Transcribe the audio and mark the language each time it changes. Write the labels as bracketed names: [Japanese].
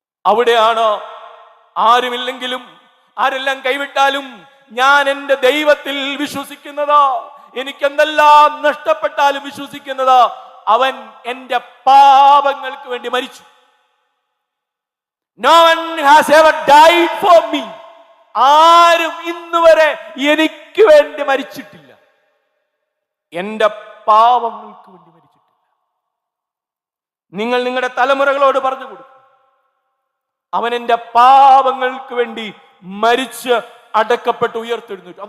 [Malayalam] അവിടെയാണ് ആരുമില്ലെങ്കിലും ആരെല്ലാം കൈവിട്ടാലും ഞാൻ എൻ്റെ ദൈവത്തിൽ വിശ്വസിക്കുന്നത്, എനിക്ക് എന്തെല്ലാം നഷ്ടപ്പെട്ടാലും വിശ്വസിക്കുന്നത്, അവൻ എൻ്റെ പാപങ്ങൾക്ക് വേണ്ടി മരിച്ചു. [English] No one has ever died for me. [Malayalam] ആരും ഇന്നുവരെ എനിക്ക് വേണ്ടി മരിച്ചിട്ടില്ല, എൻ്റെ പാപങ്ങൾക്ക് വേണ്ടി മരിച്ചിട്ടില്ല. നിങ്ങൾ നിങ്ങളുടെ തലമുറകളോട് പറഞ്ഞു കൊടുക്കും, അവൻ എൻ്റെ പാപങ്ങൾക്ക് വേണ്ടി മരിച്ച് അടക്കപ്പെട്ട് ഉയർത്തെഴുന്നേറ്റു.